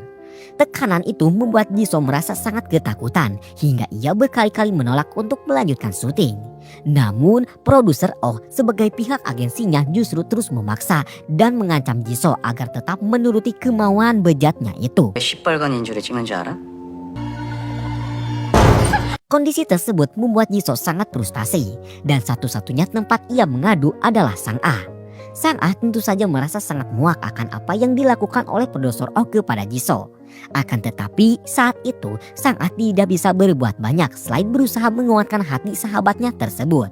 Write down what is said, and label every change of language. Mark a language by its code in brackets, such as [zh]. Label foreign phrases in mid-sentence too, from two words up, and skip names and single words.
[id] Tekanan itu membuat Jisoo merasa sangat ketakutan hingga ia berkali-kali menolak untuk melanjutkan syuting. Namun produser Oh sebagai pihak agensinya justru terus memaksa dan mengancam Jisoo agar tetap menuruti kemauan bejatnya itu. [ko] 시뻘건 인줄에 찍는 줄 알아? [id] Kondisi tersebut membuat Jisoo sangat frustasi dan satu-satunya tempat ia mengadu adalah Sang Ah. Sang Ah tentu saja merasa sangat muak akan apa yang dilakukan oleh produser Oh kepada Jisoo. Akan tetapi saat itu Sang Ah tidak bisa berbuat banyak selain berusaha menguatkan hati sahabatnya tersebut.